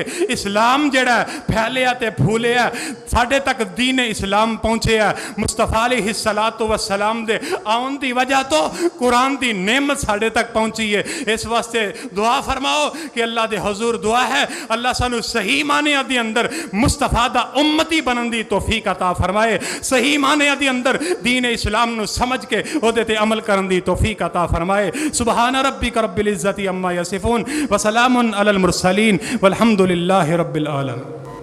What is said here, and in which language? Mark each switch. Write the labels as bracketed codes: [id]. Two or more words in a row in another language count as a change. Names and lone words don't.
[pa] اسلام جیہڑا پھیلیا تے پھولیا ساڈے تک دین اسلام پہنچے مصطفیٰ [ar] عليه الصلاة والسلام [pa] دے آؤن دی وجہ توں قرآن دی نعمت ساڈے تک پہنچی ہے. اس واسطے دعا فرماؤ کہ اللہ دے حضور دعا ہے اللہ سانوں صحیح معنے دے اندر مصطفیٰ دا امتی بنن دی توفیق عطا فرمائے صحیح معنے دے اندر دین اسلام نوں سمجھ کے اوہدے تے عمل کرن دی توفیق عطا فرمائے. [ar] سبحان ربك رب العزة عما يصفون وسلام على المرسلين والحمد لله رب العالمين.